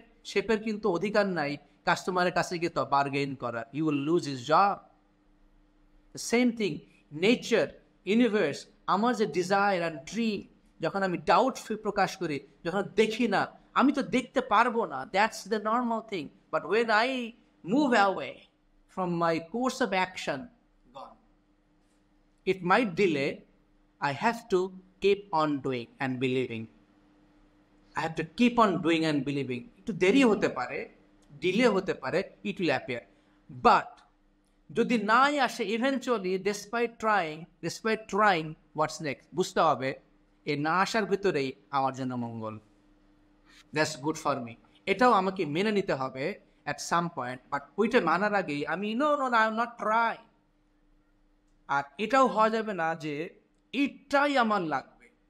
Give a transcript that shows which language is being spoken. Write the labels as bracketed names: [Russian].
[Bangla] শেফের কিন্তু অধিকার নাই কাস্টমারের কাছে গিয়ে তো বার্গেন করার, [English] You will lose his job. [Bangla] Same thing nature, universe, আমার যে ডিজায়ার অ্যান্ড ড্রিম, যখন আমি ডাউট প্রকাশ করি, যখন দেখি না, আমি তো দেখতে পারবো না, [English] That's the normal thing. But when I move away from my course of action, it might delay, I have to keep on doing and believing. I have to keep on doing and believing. [Bangla] একটু দেরি হতে পারে, delay হতে পারে, [English] it will appear. But [Bangla] যদি নাই আসে, [English] eventually despite trying, what's next? [Bangla] বুঝতে হবে এই না আসার ভিতরেই আমার জন্য মঙ্গল। [English] That's good for me. [Bangla] এটাও আমাকে মেনে নিতে হবে [English] at some point, [Bangla] but ওইটা মানার আগেই আমি [English] no, I will not try. [Bangla] আর এটাও হওয়া যাবে না যে এটাই আমার লাগবে।